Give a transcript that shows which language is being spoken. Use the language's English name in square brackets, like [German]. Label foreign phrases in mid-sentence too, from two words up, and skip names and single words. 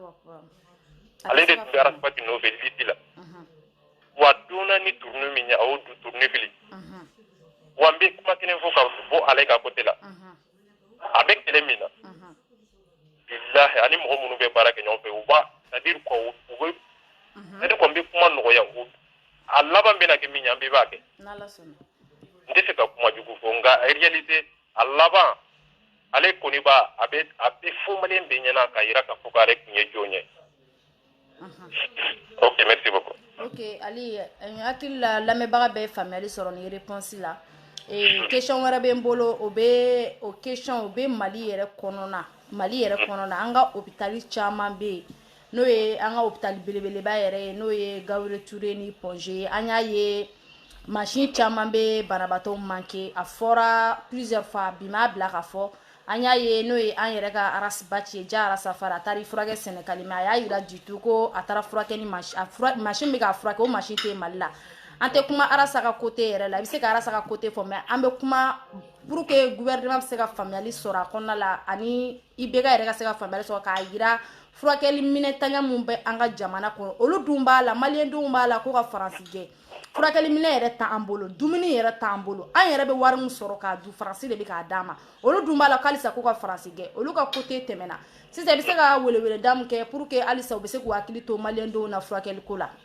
[Bambara] ale de tun bɛ Arasbachi nɔfɛ Libi la wa donna ni tournée min ye a y'o tournée fili wa n bɛ kuma kelen fɔ ka bɔ ale ka côté la a bɛ kɛlɛ min na bilahi ani mɔgɔ minnu bɛ baara kɛ ɲɔgɔn fɛ u b'a [French] c'est-à-dire quoi [Bambara] u bɛ [French] c'est-à-dire quoi [Bambara] n bɛ kuma nɔgɔya a laban bɛna kɛ min ye an bɛɛ b'a kɛ n tɛ fɛ ka kuma jugu fɔ nka réalité a laban ale kɔni a bɛ fɔ maliyɛn bɛɛ ɲɛna k'a jira k'a fɔ k'ale tun ye jɔn ye [French] ok merci beaucoup [Bambara] ok Ali hakili la lamɛnbaga bɛɛ faamuyali sɔrɔ ni réponse la question wɛrɛ bɛ n bolo o bɛ o question o bɛ Mali yɛrɛ kɔnɔna an ka hôpital caman bɛ yen n'o ye an ka hôpital belebeleba yɛrɛ ye n'o ye Gabriel Touré ni Ponge an y'a ye machine caman bɛ banabaatɔ manqué a fɔra [French] plusieurs fois [Bambara] bi m'a bila ka fɔ an y'a ye n'o ye an yɛrɛ ka Arasbachi ye Ja Arasafara a taara i furakɛ Sénégal mais a y'a jira du ko a taara furakɛ ni machine bɛ k'a furakɛ o machine tɛ Mali la an tɛ kuma Arasa ka côté yɛrɛ la i bɛ se ka Arasa ka côté fɔ mais an bɛ kuma [French] pour que [Bambara] gouvernement bɛ se ka faamuyali sɔrɔ a kɔnɔna la ani IBK yɛrɛ ka se ka faamuyali sɔrɔ k'a jira furakɛli minɛntanya min bɛ an ka jamana kɔnɔ olu dun b'a la maliyɛndenw b'a la ko ka faransi gɛn furakɛli minɛ yɛrɛ t'an bolo dumuni yɛrɛ t'an bolo an yɛrɛ bɛ wari min sɔrɔ k'a dun faransi de bɛ k'a d'a ma olu dun b'a la k'alisa ko ka faransi gɛn olu ka côté tɛmɛna sisan i bɛ se ka weleweleda min kɛ [French] pour que [Bambara] halisa u bɛ se k'u hakili to maliyɛndenw na furakɛli ko la.